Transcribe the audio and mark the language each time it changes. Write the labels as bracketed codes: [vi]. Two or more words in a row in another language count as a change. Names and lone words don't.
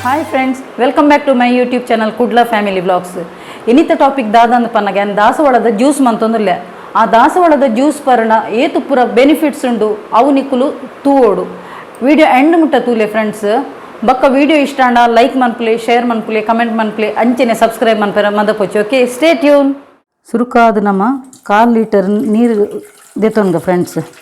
[en] friends, welcome back to my YouTube channel Kudla Family Vlogs. [tcy] ಇನಿತ ಟಾಪಿಕ್ ದಾದಂಡ್ ಪನ್ನಗನ್ ದಾಸವಾಳದ ಜ್ಯೂಸ್ ಮಂತೊಂದುಲ್ಲೆ. ಆ ದಾಸವಾಳದ ಜ್ಯೂಸ್ ಪರ್ನ ಏತು ಪುರ ಬೆನಿಫಿಟ್ಸ್ ಉಂಡು ಅವು ನಿಕ್ಕುಲು ತೂವೋಡು [en] video end [tcy] ಮುಟ್ಟ ತೂಲೆ ಫ್ರೆಂಡ್ಸ್ ಬಕ್ಕ ವಿಡಿಯೋ ಇಷ್ಟ ಅಂಡ ಲೈಕ್ ಮನ್ಪುಲೆ ಶೇರ್ ಮನ್ಪುಲೆ ಕಮೆಂಟ್ ಮನ್ಪುಲೆ ಅಂಚೆನೆ ಸಬ್ಸ್ಕ್ರೈಬ್ ಮನ್ಪರ ಮದಪೊಚ್ಚು [en] okay stay tune [tcy] ಸುರುಕಾದ ನಮ್ಮ 1/4 ಲೀಟರ್ ನೀರು ದೆತೊಂದು ಫ್ರೆಂಡ್ಸ್